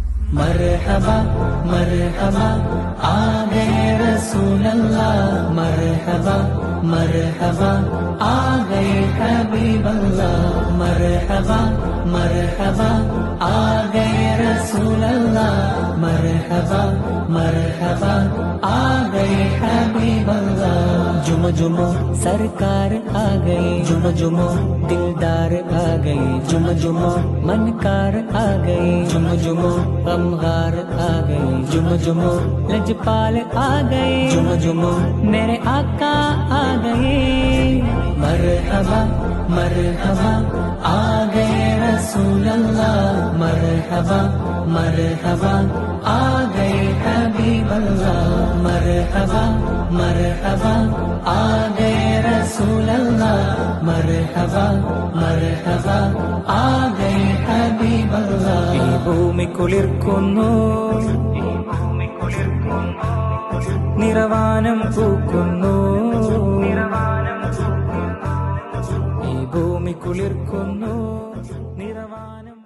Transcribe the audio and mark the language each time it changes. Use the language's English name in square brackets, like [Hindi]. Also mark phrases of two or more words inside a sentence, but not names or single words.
[Arabic] مرحبا مرحبا [Urdu] آ گئے [Arabic] رسول الله، مرحبا مرحبا [Urdu] آ گئے [Arabic] حبيب الله، مرحبا مرحبا [Urdu] آ گئے [Arabic] رسول الله، مرحبا مرحبا [Urdu] آ گئے [Arabic] حبيب الله. [Urdu] جم جمو سرکار آ گئے، جم جمو دلدار آ گئے، جم جمو منکار آ گئے، جم جمو غمگار آ گئے، جم جمو لجپال آ گئے، جم جمو میرے آقا آ گئے. [Arabic] مرحبا مرحبا [Urdu] آ گئے [Arabic] رسول الله، مرحبا مرحبا [Urdu] آ گئے [Arabic] حبيب الله، مرحبا مرحبا [Urdu] آ گئے [Arabic] رسول الله، مرحبا مرحبا [Urdu] آ گئے [Arabic] حبيب الله. [Malayalam] ഈ ഭൂമി കുളിർക്കുന്നു, നിറവാനം പൂക്കുന്നു, ഈ ഭൂമി കുളിർക്കുന്നു, നിറവാനം